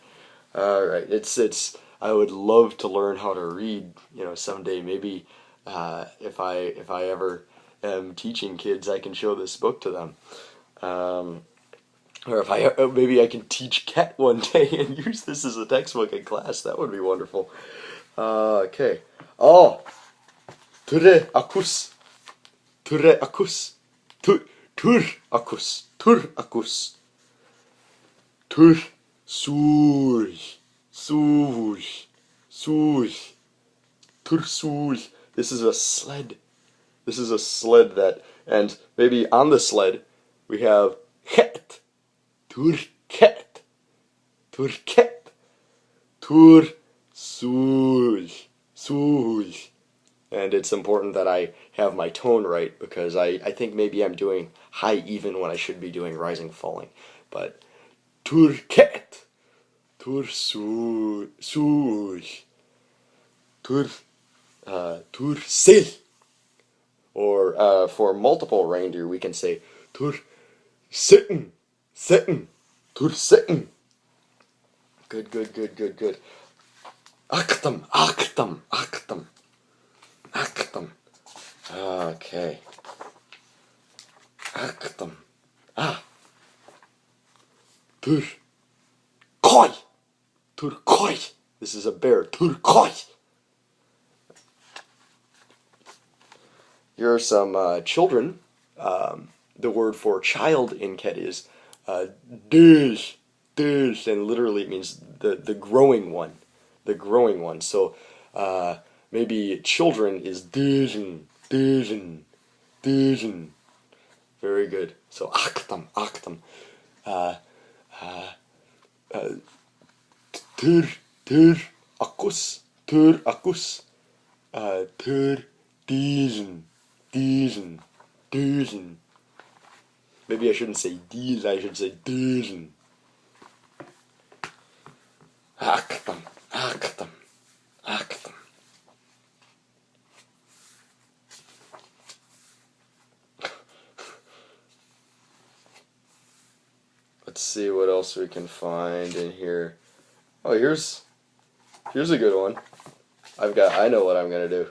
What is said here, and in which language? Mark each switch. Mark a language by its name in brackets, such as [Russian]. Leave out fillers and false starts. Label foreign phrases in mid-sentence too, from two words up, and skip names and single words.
[English] All right, it's I would love to learn how to read, someday. Maybe if I ever am teaching kids, I can show this book to them. Or maybe I can teach Ket one day and use this as a textbook in class. That would be wonderful. Okay. Oh, [Ket] ture akus. ture akus, ture suul, suul, ture suul. [English] This is a sled. This is a sled that, and maybe on the sled we have ket, [Ket] ture ket, ture ket, ture suul, suul. [English] And it's important that I have my tone right because I think maybe I'm doing high even when I should be doing rising falling. [Ket] But ture ket, ture suul, suul, ture sil. [English] Or for multiple reindeer, we can say [Ket] ture sitten, sitten, ture sitten. [English] Good, good, good, good, good. [Ket] Actum, actum, actum, actum. [English] Okay. Actum. Ah. [Ket] Ture koi, ture koi. [English] This is a bear. [Ket] Ture koi. [English] Here are some children. The word for child in Ket is [Ket] dus, dus, [English] and literally it means the growing one, the growing one. So maybe children is [Ket] duzen, duzen, duzen. [English] Very good. So [Ket] actum, actum. Tur akus, tur akus, tur duzen. Duzen, duzen. [English] Maybe I shouldn't say these, I should say duzen. [Ket] Actum, actum, actum. [English] Let's see what else we can find in here. Oh, here's a good one. I know what I'm gonna do.